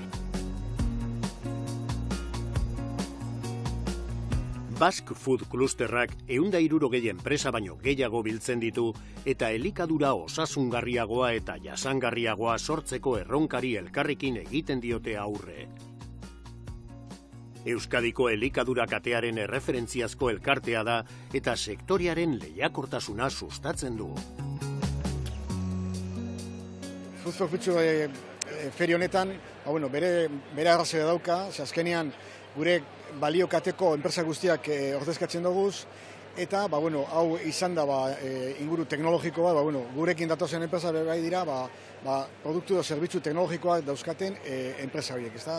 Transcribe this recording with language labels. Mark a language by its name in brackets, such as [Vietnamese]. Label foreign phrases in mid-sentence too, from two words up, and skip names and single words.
[Basque] Basque Food Clusterrak 160 enpresa baino gehiago biltzen ditu eta elikadura osasungarriagoa eta jasangarriagoa sortzeko erronkari elkarrekin egiten diote aurre. Euskadiko elikadura katearen erreferentziazko elkartea da eta sektorearen lehiakortasuna sustatzen du. Food for Future feria honetan, bere arrazoia dauka, azkenean gure baliokateko enpresa guztiak ordezkatzen doguz, eta hau izan da inguru teknologikoa, gurekin datozen enpresa bai dira, produktu edo zerbitzu teknologikoak dauzkaten enpresa horiek, ezta?